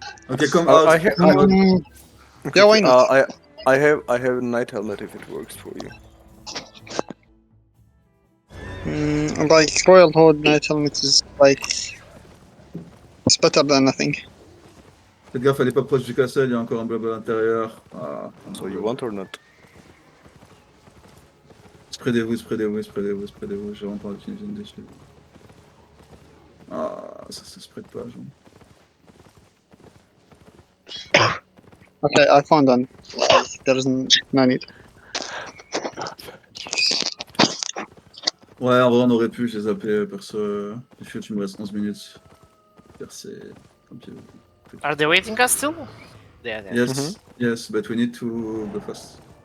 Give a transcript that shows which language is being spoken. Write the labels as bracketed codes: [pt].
[en] Okay, come out. Yeah, why not? I have a Knight Helmet if it works for you. Like Royal Horde Knight Helmet is like it's better than nothing. [fr] Faites gaffe, elle est pas proche du castle, il y a encore un blob à l'intérieur. Ah, [en] So you want or not? [fr] Spreadez-vous, spreadez-vous, spreadez-vous, spreadez-vous. J'ai vraiment pas envie qu'ils viennent dessus. Ah, ça se spread pas, genre. [en] Okay, I found one. There is no need. [fr] Ouais, en vrai, on aurait pu, j'ai zappé, perso. Je suis tu me restes 11 minutes. Percé. Tant pis. [en] Are they waiting us still? Yeah, yeah. Yes, yes, but we need to go fast.